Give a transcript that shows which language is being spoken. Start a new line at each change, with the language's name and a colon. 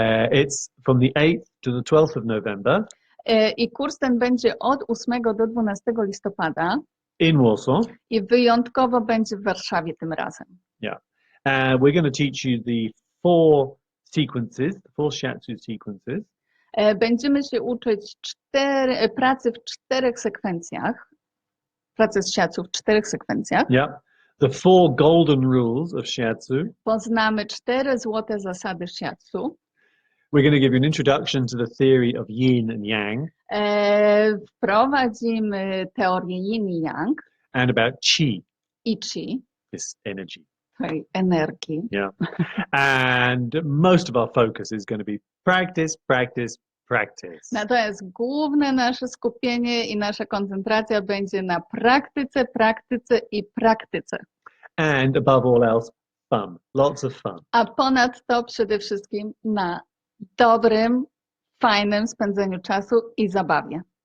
English: It's from the 8th to the 12th of November.
Polish: I kurs ten będzie od 8 do 12 listopada.
English: In Warsaw.
Polish: I wyjątkowo będzie w Warszawie tym razem.
English: Yeah. We're going to teach you the four Shiatsu sequences.
Polish: Będziemy się uczyć pracy w 4 sekwencjach. Pracy z Shiatsu w 4 sekwencjach.
English: Yeah. The 4 golden rules of Shiatsu.
Polish: Poznamy 4 złote zasady Shiatsu.
English: We're going to give you an introduction to the theory of yin and yang.
Polish: Wprowadzimy teorię yin i yang.
English: And about qi.
Polish: I qi.
English: This energy.
Polish: Tej energii.
English: Yeah. And most of our focus is going to be practice, practice, practice.
Polish: Natomiast główne nasze skupienie i nasza koncentracja będzie na praktyce, praktyce i praktyce.
English: And above all else, fun. Lots of fun.
Polish: A ponadto przede wszystkim na dobrym, fajnym spędzeniu czasu i zabawie.